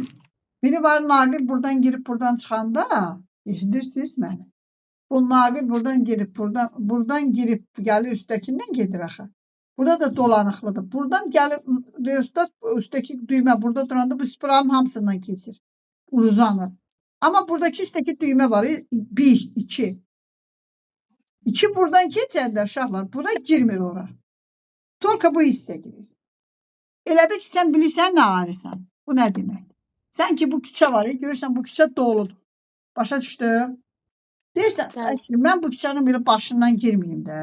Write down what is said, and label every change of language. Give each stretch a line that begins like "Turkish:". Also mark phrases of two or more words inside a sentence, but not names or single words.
Azerbaijani: Biri var, naqil buradan girib, buradan çıxanda, eşidirsiniz məni? Bu naqil buradan girib, gəlir üstəkindən gedir axı. Burada da dolanıqlıdır. Buradan gəlib, reostat üstəki düymə burada duranda bu spiralın hamısından keçir. Uzanır.
Turkish: Ama buradaki üstteki düğme var.
Azerbaijani: 1, 2. 2 buradan keçəndə uşaqlar. Bura girmir ora. Torka bu hissə girir. Elə bil ki, sən bilirsən nə arısan. Bu nə demək? Sən ki, bu küçə var. Görürsən, bu küçə doludur. Başa düşdüm. Deyirsən, mən bu küçənin bir başından girməyim də.